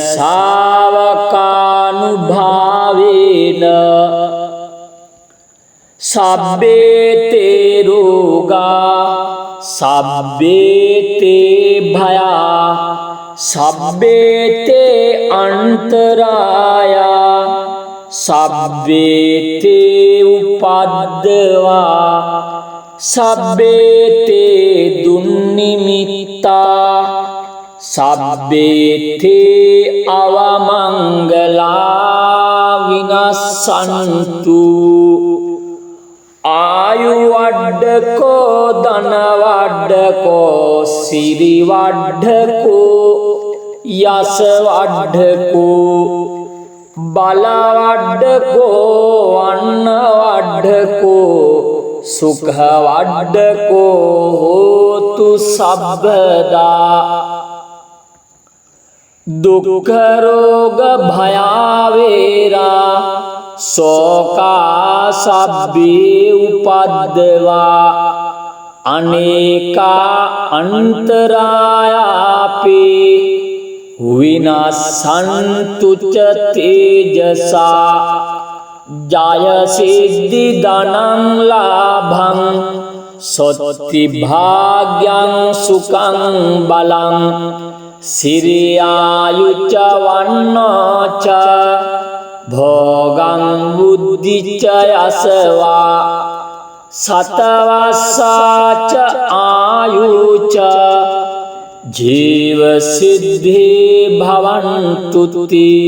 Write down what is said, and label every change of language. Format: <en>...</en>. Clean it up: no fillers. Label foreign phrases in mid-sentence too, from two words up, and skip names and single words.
<pi>ශාවකානුභාවේන සබ්බේතේ රෝගා සබ්බේතේ භයා සබ්බේතේ අන්තරායා සබ්බේතේ උපද්දවා සබ්බේතේ දුන්නිමිත්තා සබ්බේතේ අවමංගලා විනස්සන්තු ආයු වඩ්ඩකෝ ධන වඩ්ඩකෝ සිරි වඩ්ඩකෝ යස වඩ්ඩකෝ බල වඩ්ඩකෝ අන්න වඩ්ඩකෝ සුඛ වඩ්ඩකෝ හෝතු සබ්බදා දුක්ඛ රෝග භයාවේරා සෝකා සබ්බේ උපද්දවා අනේකා අන්තරායාපේ විනස්සන්තු ච තේජසා ජය සිද්ධි ධනං ලාභං සොත්ති භාග්‍යං සුඛං බලං සිරියායුච්ච වන්නෝච භෝගං බුද්ධිච්ච යසවා සතවස්සාච ආයුච ජීව සිද්ධි භවන්තුති</pi>